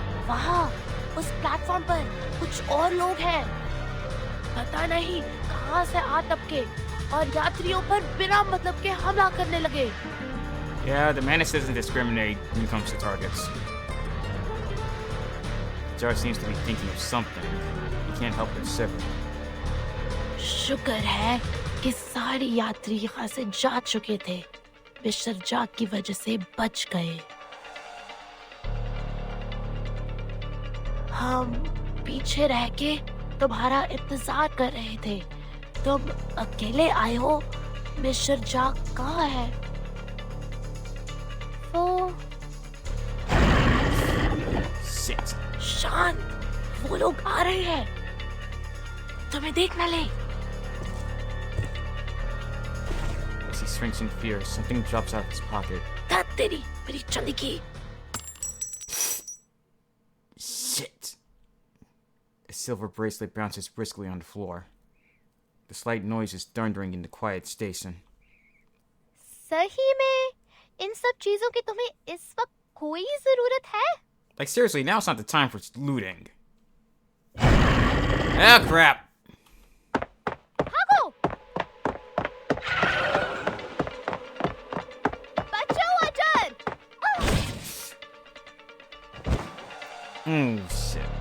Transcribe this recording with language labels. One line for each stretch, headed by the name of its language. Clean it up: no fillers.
Hindi: वहाँ उस प्लेटफॉर्म पर कुछ और लोग हैं. पता नहीं कहाँ से आ टपके और यात्रियों पर बिना मतलब के हमला करने लगे.
English: Yeah, the Manus doesn't discriminate when it comes to targets. Jar seems to be thinking of something. He can't help but shiver.
Hindi: शुक्र है कि सारे यात्री यहाँ से जा चुके थे. मिस्टर जाक की वजह से बच गए. हम पीछे रह के तुम्हारा इंतजार कर रहे थे. तुम अकेले आए हो. मिस्टर जाक कहाँ है? वो
English: Shit.
Hindi: शांत. वो लोग आ रहे हैं. तुम्हें देख न ले.
English: As he shrinks in fear, something drops out of his pocket.
Hindi: धत तेरी, मेरी चंदी की.
English: Shit. A silver bracelet bounces briskly on the floor. The slight noise is thundering in the quiet station.
Hindi: सही में इन सब चीजों की तुम्हें इस वक्त कोई जरूरत है?
English: Like seriously, now's not the time for looting. Ah, crap.
Hindi: भागो! बचाओ अजर!
English: Oh, shit.